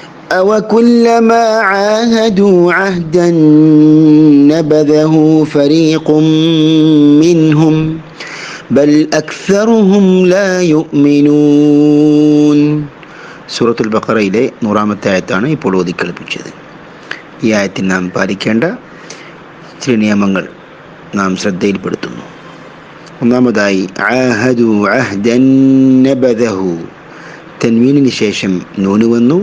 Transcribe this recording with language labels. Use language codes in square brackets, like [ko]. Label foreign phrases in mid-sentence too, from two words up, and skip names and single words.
[ar] أَوَكُلَّمَا عَاهَدُوا عَهْدًا نَبَذَهُ فَرِيقٌ مِّنْهُمْ بَلْ أَكْثَرُهُمْ لَا يُؤْمِنُونَ. [ml] സൂറത്തുൽ ബഖറയിലെ 100-ാമത്തെ ആയത്താണ് ഇപ്പോൾ ഓതിക്കേൾപ്പിച്ചത്. ഈ ആയത്തിൽ നാം പാലിക്കേണ്ട ചില നിയമങ്ങൾ നാം ശ്രദ്ധയിൽപ്പെടുത്തുന്നു. ഒന്നാമതായി [ar] عاهدوا عهدا نبذه, [ml] തൻവീനിന് ശേഷം നൂന് വന്നു.